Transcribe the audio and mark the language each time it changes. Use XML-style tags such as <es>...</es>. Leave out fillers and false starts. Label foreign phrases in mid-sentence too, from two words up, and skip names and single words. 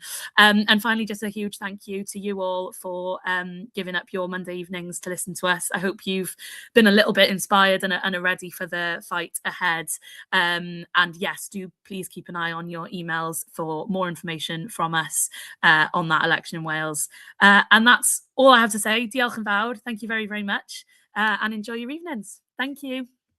<en>And finally, just a huge thank you to you all for giving up your Monday evenings to listen to us. I hope you've been a little bit inspired and are ready for the fight ahead. And yes, do please keep an eye on your emails for more information from us on that election in Wales. And that's all I have to say.</en> <cy>Diolch yn fawr.</cy> <en>Thank you very, very much. And enjoy your evenings. Thank you.</en>